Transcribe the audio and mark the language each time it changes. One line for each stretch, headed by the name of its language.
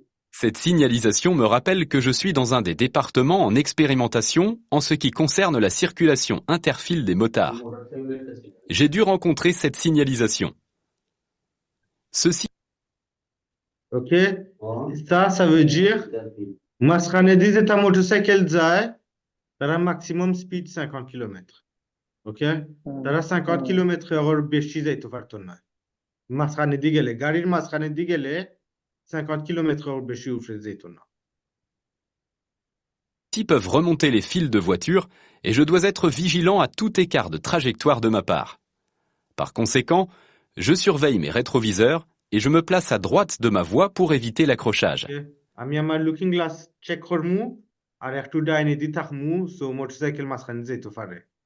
French: Cette signalisation me rappelle que je suis dans un des départements en expérimentation en ce qui concerne la circulation interfile des motards. J'ai dû rencontrer cette signalisation. Ceci. Ok. Ça veut dire
Bangla: মাঝখানে দিয়ে যেটা motorcycle যায় তারা
English: maximum speed
Bangla: 50 km.
French: Ok?
Bangla: তারা 50 km/h বেশি যাইতে পারতো না মাঝখানে দিয়ে গেলে গাড়ির মাঝখানে দিয়ে গেলে 50 km/h বেশি উঠে যেত না
French: Qui peuvent remonter les fils de voiture et je dois être vigilant à tout écart de trajectoire de ma part. Par conséquent, je surveille mes rétroviseurs et je me place à droite de ma voie pour éviter l'accrochage.
Bangla: আমি আমার looking glass check করমু আর একটু ডাইনে দি থাকমু so motorcycle মাঝখানে যেতে পারে